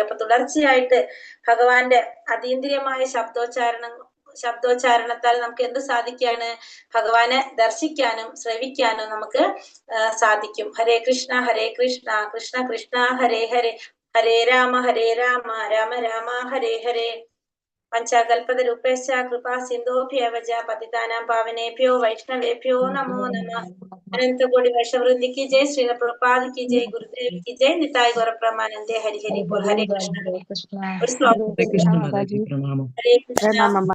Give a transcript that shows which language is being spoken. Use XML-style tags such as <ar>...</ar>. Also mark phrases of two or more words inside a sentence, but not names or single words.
<ml>അപ്പൊ തുടർച്ചയായിട്ട് ഭഗവാന്റെ അതീന്ദ്രിയമായ ശബ്ദോച്ചാരണത്താൽ നമുക്ക് എന്ത് സാധിക്കുകയാണ്? ഭഗവാനെ ദർശിക്കാനും ശ്രവിക്കാനും നമുക്ക് സാധിക്കും.</ml> <sa>ഹരേ കൃഷ്ണ കൃഷ്ണ കൃഷ്ണ ഹരേ ഹരേ, ഹരേ രാമ രാമ രാമ ഹരേ ഹരേ. പഞ്ചകൽപതരൂപേശ കൃപാ സിന്ധോഭ്യവ ച പതിതാനാം പാവനേഭ്യോ വൈഷ്ണവേഭ്യോ നമോ നമഃ.</sa> <hi>अनंतकोटि वैष्णववृंद की जय. श्रील प्रभुपाद की जय. ഗുരുദേവ് की जय.</hi> <bn>নিতাই গৌর প্রেমানন্দে. হরি হরি বোল.</bn> <sa>हरे कृष्ण.</sa> <ml>കൃഷ്ണ ഒരു ശ്ലോകം.</ml> <sa>ഹരേ കൃഷ്ണ മാതാജി പ്രണാമം. ഹരേ കൃഷ്ണ.</sa>